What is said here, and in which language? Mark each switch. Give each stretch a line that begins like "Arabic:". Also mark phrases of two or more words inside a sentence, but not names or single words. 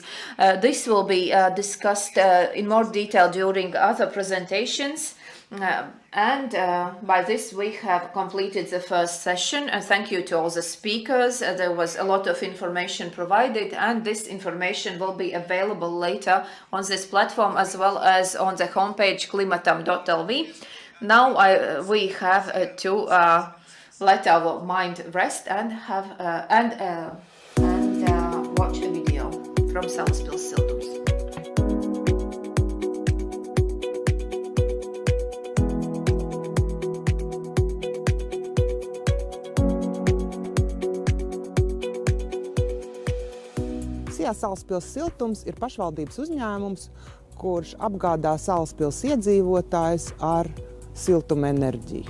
English: This will be discussed in more detail during other presentations. By this we have completed the first session. Thank you to all the speakers. There was a lot of information provided, and this information will be available later on this platform as well as on the homepage klimatam.lv. Now we have to let our mind rest and watch a video from Salaspils siltums.
Latvian: Salaspils siltums ir pašvaldības uzņēmums, kurš apgādā Salaspils iedzīvotājus ar siltumenerģiju.